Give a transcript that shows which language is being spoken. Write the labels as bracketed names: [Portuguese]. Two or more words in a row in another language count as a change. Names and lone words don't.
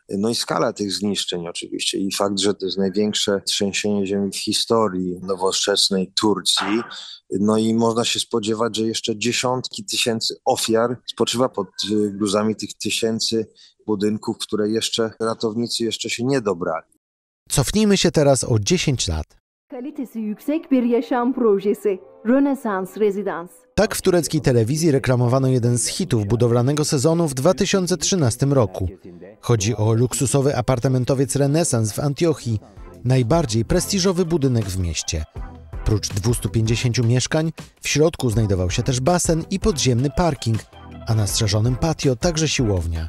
[Polish] No i skala tych zniszczeń oczywiście i fakt, że to jest największe trzęsienie ziemi w historii nowoczesnej Turcji, no i można się spodziewać, że jeszcze dziesiątki tysięcy ofiar spoczywa pod gruzami tych tysięcy budynków, które ratownicy jeszcze się nie dobrali. Cofnijmy się teraz o 10 lat. [Turkish] Kalitesi yüksek bir yaşam projesi, Rönesans Rezidans. [Polish] Tak w tureckiej telewizji reklamowano jeden z hitów budowlanego sezonu w 2013 roku. Chodzi o luksusowy apartamentowiec Renesans w Antiochii, najbardziej prestiżowy budynek w mieście. Prócz 250 mieszkań, w środku znajdował się też basen i podziemny parking, a na strzeżonym patio także siłownia.